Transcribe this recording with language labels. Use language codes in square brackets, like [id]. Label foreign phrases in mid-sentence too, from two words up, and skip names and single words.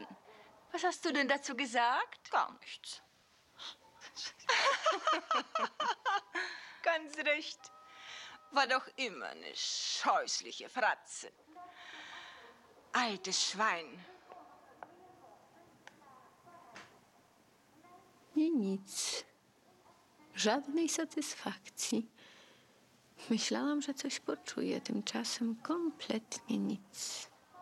[de] Was hast du denn dazu gesagt? Gar nichts. Ganz recht. War doch immer eine scheußliche Fratze. Altes Schwein. [pl] I nic. Żadnej satysfakcji. Myślałam, że coś poczuję, tymczasem kompletnie nic.